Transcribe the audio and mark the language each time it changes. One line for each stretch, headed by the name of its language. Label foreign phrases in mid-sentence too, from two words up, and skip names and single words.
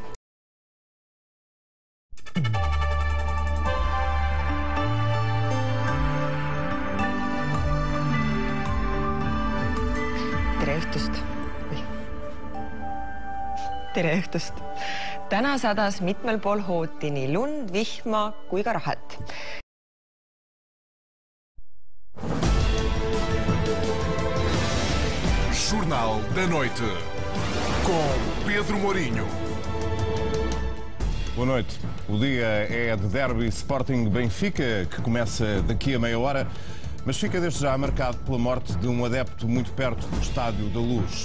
Estonian: Tere õhtust! Tere õhtust! Täna sadas mitmel pool hooti nii lund, vihma kui ka rahet.
Portuguese: Jornal da Noite, com Pedro Mourinho. Boa noite. O dia é de derby Sporting-Benfica, que começa daqui a meia hora, mas fica desde já marcado pela morte de um adepto muito perto do Estádio da Luz.